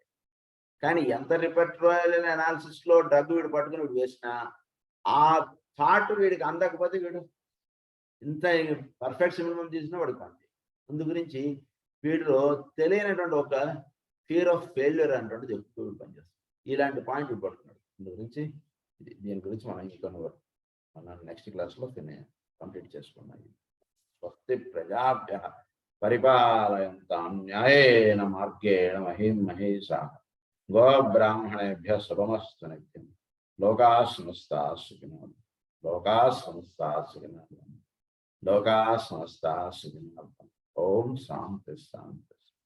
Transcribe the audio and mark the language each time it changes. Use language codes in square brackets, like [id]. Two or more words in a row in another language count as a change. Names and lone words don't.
[te] కానీ ఎంత [en] రిపర్టరీ అనాలిసిస్లో [te] డ్రగ్ వీడు పట్టుకుని వీడు వేసినా ఆ థాట్ వీడికి అందకపోతే వీడు ఇంత [en] పర్ఫెక్ట్ సిమిలర్ [te] తీసినా వాడికి అంతే. అందు గురించి వీడిలో తెలియనటువంటి ఒక [en] ఫియర్ ఆఫ్ ఫెయిల్యూర్ [te] అనేటువంటిది ఎక్కువ పనిచేస్తుంది. ఇలాంటి పాయింట్ పడుతున్నాడు. దీని గురించి మనం ఇంకా మనం [en] నెక్స్ట్ క్లాస్లో [te] కంప్లీట్ చేసుకున్నాం. [sa] స్వస్తి ప్రజాభ్యః పరిపాలయంతాం న్యాయేన మార్గేణ మహిం మహేషాః గోబ్రాహ్మణేభ్యః శుభమస్తు నిత్యం. లోకాః సమస్తాః సుఖినో భవంతు. లోకాః సమస్తాః సుఖినో భవంతు. లోకాః సమస్తాః సుఖినో భవంతు. ఓం శాంతి శాంతి.